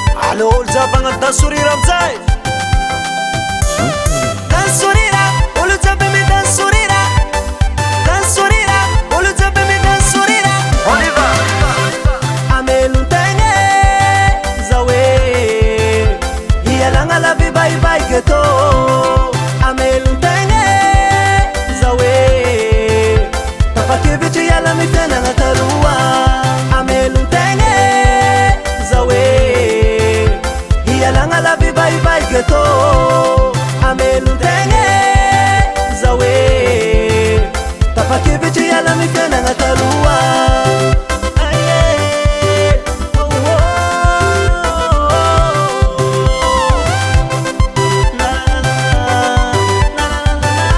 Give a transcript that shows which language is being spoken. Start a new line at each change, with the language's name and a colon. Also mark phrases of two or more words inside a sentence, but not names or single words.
Malagasy: Allo, olo jiaby agnaty,
French: dan sourire
Malagasy: amin'izay.
French: Dan sourire,
Malagasy: olo jiaby mi
French: dan sourire. Dan sourire,
Malagasy: olo jiaby mi
French: dan sourire. On y va.
Malagasy: Amelon-tegna, za hoe.
French: Ialagna la vie,
English: bye bye, ghetto.
Malagasy: Amelon-tegna, za hoe. Tapa-kevitry, iala, amy fiainana taloha. Amelon-tegna, za hoe. Ialagna
French: la vie,
English: bye bye, ghetto.
Malagasy: Amelon-tegna, za hoe. Tapa-kevitry, iala, amy fiainana taloha. Aye. Oh, oh. La, la, la, la, la, la, la.